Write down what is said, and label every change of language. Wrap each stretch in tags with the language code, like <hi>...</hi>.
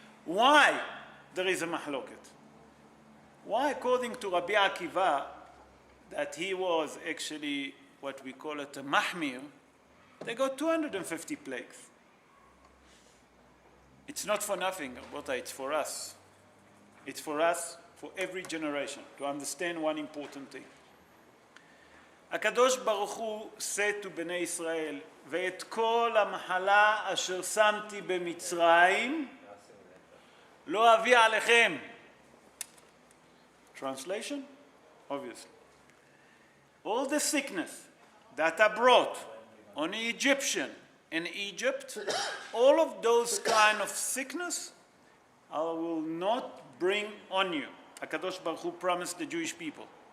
<en>Why there is a mahloket? Why, according to Rabbi Akiva, that he was actually what we call it a mahmir, they got 250 plagues. It's not for nothing, Rabotai, it's for us. It's for us, for every generation, to understand one important thing.</en> <he>הקדוש ברוך הוא</he> <en>said to</en> <he>בני ישראל, ואת כל המחלה אשר שמתי במצרים, לא אביא עליכם.</he> <en>Translation? Obviously. All the sickness that I brought on the Egyptian in Egypt, all of those kind of sickness, I will not bring on you. HaKadosh Baruch Hu promised the Jewish people.</en>